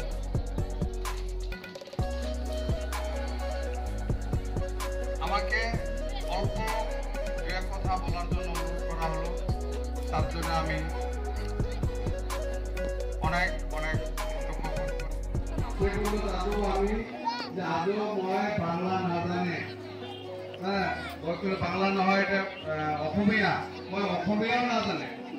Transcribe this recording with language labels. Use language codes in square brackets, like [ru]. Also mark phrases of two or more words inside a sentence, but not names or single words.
[bn] আমাকে অল্প দু এক কথা বলার জন্য অনুরোধ করা হলো, তার জন্য আমি অনেক অনেক আমি যে আদৌ [as] মই বাংলা নাজানে হ্যাঁ বাংলা নহয় এটা অসমীয়া মই অসমীয়াও নাজানে